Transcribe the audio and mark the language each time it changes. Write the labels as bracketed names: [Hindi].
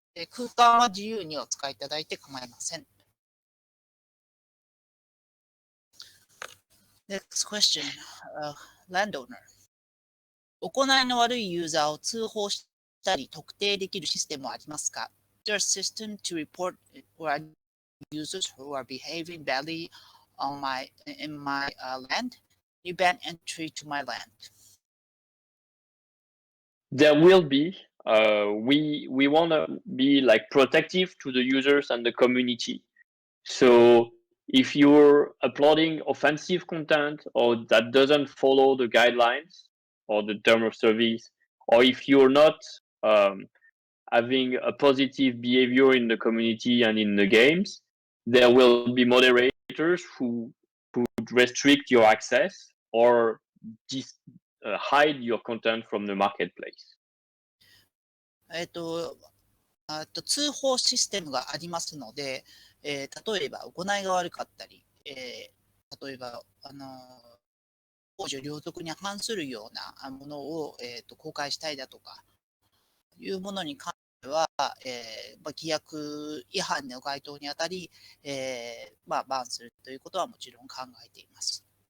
[Japanese] 空間は自由にお使いいただいて構いません。 [English] Next question. Landowner. [Japanese] 行いの悪いユーザーを通報したり特定できるシステムはありますか？ [English] Is there a system to report users who are behaving badly in my land? You ban entry to my land. There will be. We want to be like protective to the users and the community. So if you're uploading offensive content or that doesn't follow the guidelines or the term of service, or if you're not having a positive behavior in the community and in the games, there will be moderators who would restrict your access or hide your content from the marketplace. [Japanese] 通報システムがありますので、例えば行いが悪かったり、例えば公序良俗に反するようなものを、公開したいだとかいうものに関しては、規約違反の該当にあたり、バンするということはもちろん考えています。